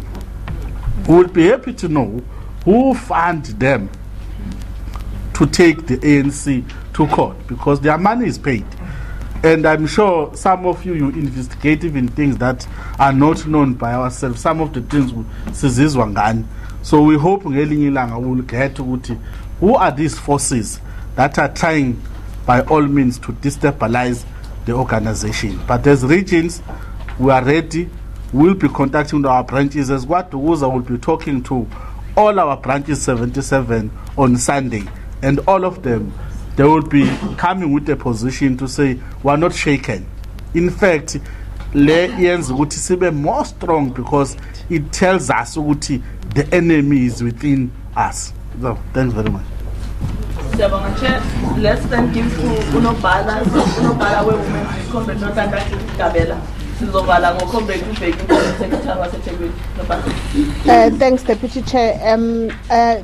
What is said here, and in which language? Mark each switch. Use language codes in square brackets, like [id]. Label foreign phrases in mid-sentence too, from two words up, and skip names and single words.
[en] We will be happy to know who funded them to take the ANC to court, because their money is paid. And I'm sure some of you investigate even things that are not known by ourselves. Some of the things [zu] sizizwa ngani. [en] So we hope [zu] ngelinye ilanga [en] we will get to who are these forces that are trying by all means to destabilize the organization. But as regions, we are ready. We'll be contacting our branches, as what Uza will be talking to all our branches 77 on Sunday, and all of them, they will be coming with a position to say we're not shaken. In fact, [zu] le yenza ukuthi sibe [en] more strong, because it tells us [zu] ukuthi the [en] enemy is within us. So thanks very much. Let's then give to Unobala where women comrade not under Kabela. Thanks, Deputy Chair.